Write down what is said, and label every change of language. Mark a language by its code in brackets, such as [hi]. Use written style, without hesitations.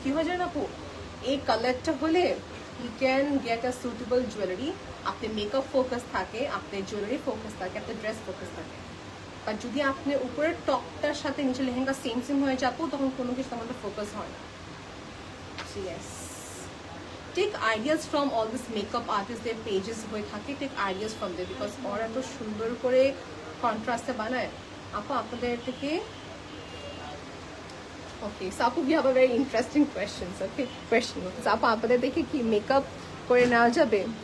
[bn] কি হয় জানেন আপু, এই কালারটা হলে you can get a suitable jewelry. আপনি মেকআপ ফোকাস থাকে, আপনি জুয়েলারি ফোকাস থাকে, আপনি ড্রেস ফোকাস থাকে। আর যদি আপনি উপরের টপটার সাথে নিচে লেহেঙ্গা সেম হয়ে যাবো, তখন কোনো কিছু আমাদের ফোকাস হয় না। [en] Yes. Take ideas from all this makeup artists, their pages হয়ে থাকে, take ideas from them, because ওরা এত সুন্দর করে কন্ট্রাস্টে বানায়। আপু আপনাদের থেকে okay, so Apu, we have a very interesting questions. Okay, question. [bn] So Apu, আপনাদের দেখে কি মেকআপ করে নেওয়া যাবে?